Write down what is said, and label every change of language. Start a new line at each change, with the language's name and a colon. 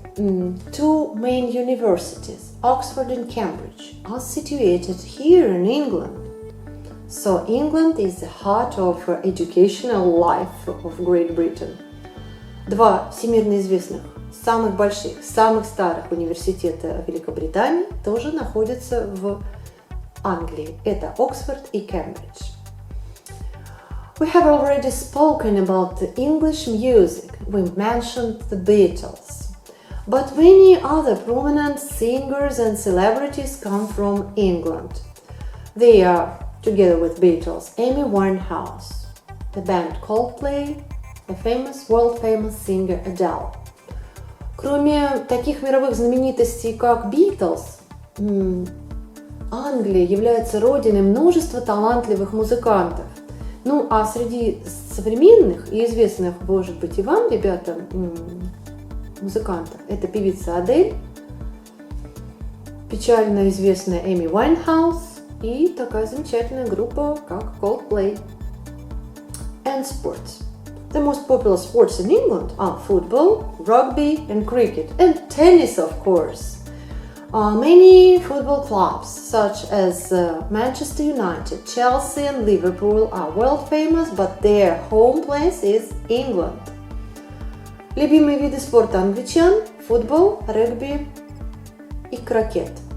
English: 2 main universities, Oxford and Cambridge, are situated here in England. So England is the heart of educational life of Great Britain.
Russian: 2 всемирно известных, самых больших, самых старых университета Великобритании тоже находятся в Англии. Это Оксфорд и Кембридж.
English: We have already spoken about the English music. We mentioned the Beatles. But many other prominent singers and celebrities come from England. They are, together with Beatles, Amy Winehouse, the band Coldplay, a world-famous singer Adele.
Russian: Кроме таких мировых знаменитостей, как Beatles, Англия является родиной множества талантливых музыкантов. Ну, а среди современных и известных, может быть, и вам, ребята, музыкантов, это певица Адель, печально известная Эми Уайнхаус и такая замечательная группа, как Coldplay.
English: And sports. The most popular sports in England are football, rugby and cricket, and tennis, of course. Many football clubs, such as Manchester United, Chelsea and Liverpool, are world famous, but their home place is England.
Russian: Любимые виды спорта англичан – футбол, регби и крокет.